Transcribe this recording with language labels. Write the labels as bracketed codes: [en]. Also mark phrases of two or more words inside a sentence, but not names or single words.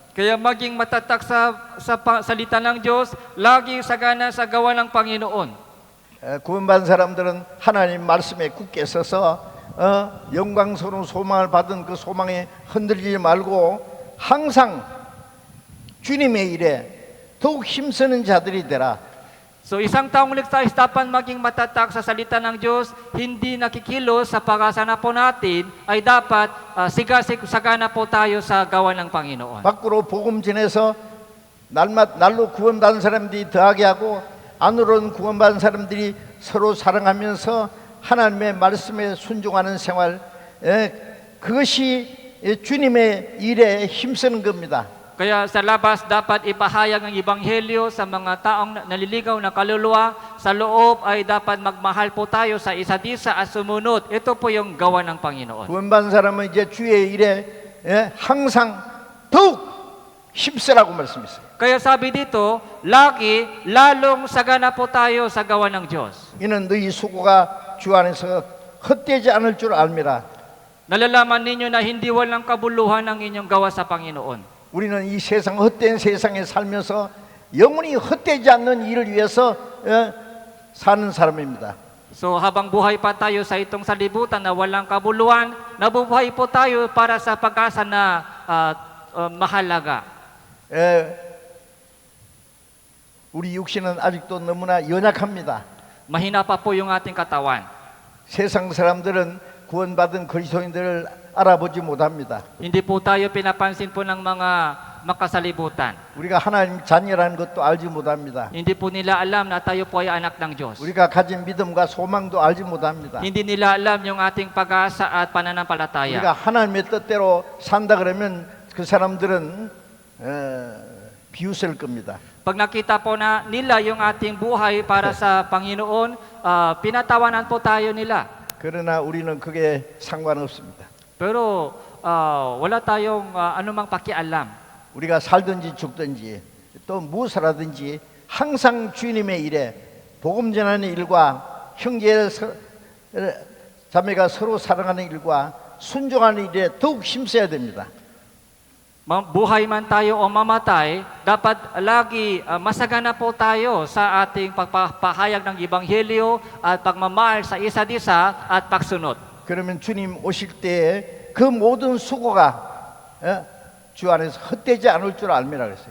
[tl] Kaya maging matatag sa salita ng Diyos, laging sagana sa gawa ng Panginoon. [ko] 구원받은 사람들은 하나님 말씀에 굳게 서서 영광스러운 소망을 받은 그 소망에 흔들리지 말고 항상 주님의 일에 더욱 힘쓰는 자들이 되라. [tl] So isang taong ligtas dapat maging matatag sa salita ng Diyos, hindi nakikilos sa pag-asa po natin, ay dapat sagana po tayo sa gawa ng Panginoon. [ko] 밖으로 복음 전해서 날로 구원받은 사람들이 더하게 하고 안으로는 구원받은 사람들이 서로 사랑하면서 하나님의 말씀에 순종하는 생활, 그것이 주님의 일에 힘쓰는 겁니다. [tl] Kaya sa labas dapat ipahayag ang Ebanghelyo sa mga taong naliligaw na kaluluwa. Sa loob ay dapat magmahal po tayo sa isa't isa at sumunod. Ito po yung gawa ng Panginoon. [ko] 구원받은 사람은 이제 주의 일에 항상 더욱 힘쓰라고 말씀했어요. [tl] Kaya sabi dito, lalong sagana po tayo sa gawa ng Diyos. [ko] 이는 너희 수고가 주 안에서 헛되지 않을 줄 알미라. [tl] Nalalaman ninyo na hindi walang kabuluhan ang inyong gawa sa Panginoon. [ko] 우리는 이 세상 헛된 세상에 살면서 영원히 헛되지 않는 일을 위해서 사는 사람입니다. [tl] So habang buhay pa tayo sa itong salibutan na walang kabuluhan, nabubuhay po tayo para sa pag-asa na mahalaga. [ko] 우리 육신은 아직도 너무나 연약합니다. [tl] Mahina pa po yung ating katawan. [ko] 세상 사람들은 구원받은 그리스도인들을 알아보지 못합니다. [tl] Hindi po tayo pinapansin po ng mga makasalibutan. [ko] 우리가 하나님 자녀라는 것도 알지 못합니다. [tl] Hindi po nila alam na tayo po ay anak ng Diyos. [ko] 우리가 가진 믿음과 소망도 알지 못합니다. [tl] Hindi nila alam yung ating pag-asa at pananampalataya. [ko] 우리가 하나님의 뜻대로 산다 그러면 그 사람들은 비웃을 겁니다. [tl] Pag nakita po na nila yung ating buhay para sa Panginoon, pinatawanan po tayo nila. [ko] 그러나 우리는 그게 상관없습니다. [tl] Pero wala tayong anumang pakialam. [ko] 우리가 살든지 죽든지 또 무엇을 하든지 항상 주님의 일에 복음 전하는 일과 형제 자매가 서로 사랑하는 일과 순종하는 일에 더욱 힘써야 됩니다. [tl] Buhay man tayo o mamatay, dapat lagi masagana po tayo sa ating pagpapahayag ng Ebanghelyo at pagmamahal sa isa't isa at pagsunod. [ko] 그러면 주님 오실 때에 그 모든 수고가 주 안에서 헛되지 않을 줄 알미라 그랬어요.